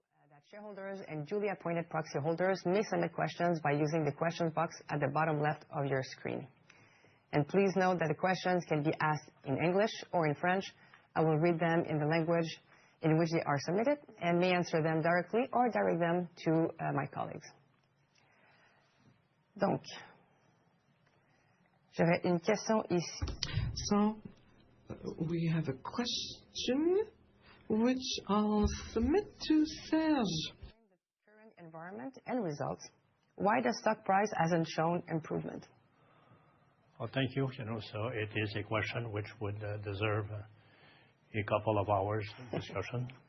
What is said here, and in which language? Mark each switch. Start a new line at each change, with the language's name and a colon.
English: That shareholders and duly appointed proxy holders may submit questions by using the question box at the bottom left of your screen. And please note that the questions can be asked in English or in French. I will read them in the language in which they are submitted and may answer them directly or direct them to my colleagues.
French: Donc, j'aurais une question ici.
English: So, we have a question which I'll submit to Serge. In the current environment and results, why the stock price hasn't shown improvement? Well, thank you. So it is a question which would deserve a couple of hours of discussion.